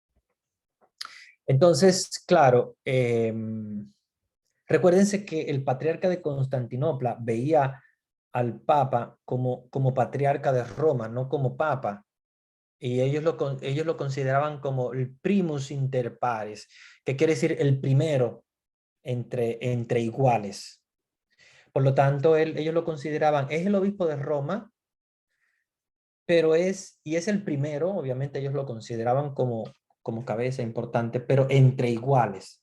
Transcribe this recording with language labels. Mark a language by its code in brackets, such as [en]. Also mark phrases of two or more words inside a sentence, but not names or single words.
[es] Entonces, claro, recuérdense que el patriarca de Constantinopla veía al Papa como patriarca de Roma, no como Papa. Y ellos lo consideraban como el [la] primus inter pares, [es] que quiere decir el primero entre iguales. Por lo tanto, ellos lo consideraban, es el obispo de Roma, pero es el primero, obviamente ellos lo consideraban como cabeza importante, pero entre iguales.